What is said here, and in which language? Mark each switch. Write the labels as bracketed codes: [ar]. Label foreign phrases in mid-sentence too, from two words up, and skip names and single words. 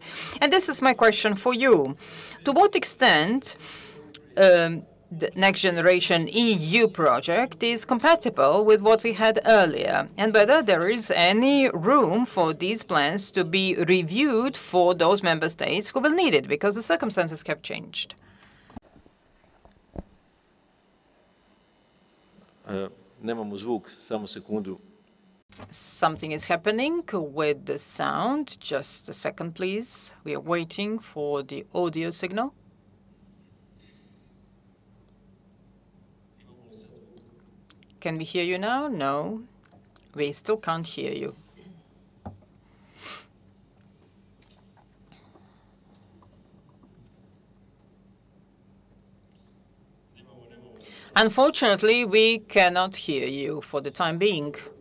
[en] And this is my question for you. To what extent the Next Generation EU project is compatible with what we had earlier, and whether there is any room for these plans to be reviewed for those member states who will need it, because the circumstances have changed. [sr] Nemamo zvuk, samo sekundu. [en] Something is happening with the sound. Just a second, please. We are waiting for the audio signal. Can we hear you now? No, we still can't hear you. Unfortunately, we cannot hear you for the time being.